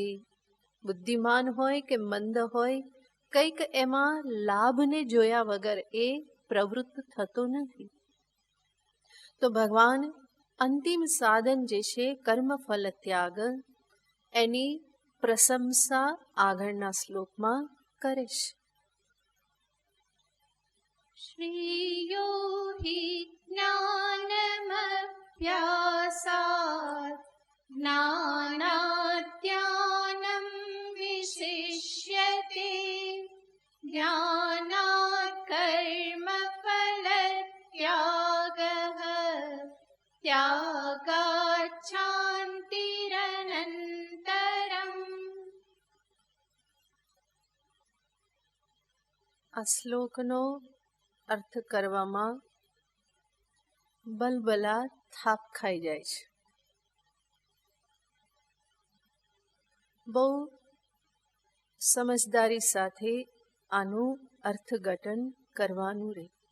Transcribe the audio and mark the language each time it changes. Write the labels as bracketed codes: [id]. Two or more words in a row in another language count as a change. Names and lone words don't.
[gu] બુદ્ધિમાન હોય કે મંદ હોય, કંઈક એમાં લાભને જોયા વગર એ પ્રવૃત્ત થતો નથી. તો ભગવાન અંતિમ સાધન જે છે કર્મફલ ત્યાગ, એની પ્રશંસા આગળના શ્લોકમાં કરે છે. [sa] श्रेयो हि ज्ञानमभ्यासात् ज्ञानाद् विशिष्यते ज्ञानात् कर्मफलत्यागः त्यागात् शान्तिरनन्तरम्. [gu] આ શ્લોકનો અર્થ કરવામાં બલબલા થાપ ખાઈ જાય છે. બહુ સમજદારી સાથે આનું અર્થઘટન કરવાનું રહે.